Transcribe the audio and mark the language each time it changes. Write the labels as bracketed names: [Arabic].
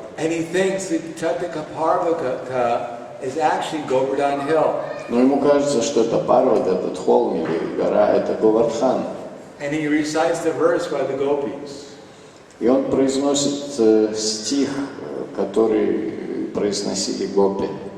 [English] And he thinks that Chataka Parvata is actually Govardhan Hill. [Russian] Но ему кажется, что это Парват, этот холм или гора, это Говардхан. [English] And he recites the verse by the gopis. [Russian] И он произносит стих, который произносили гопи.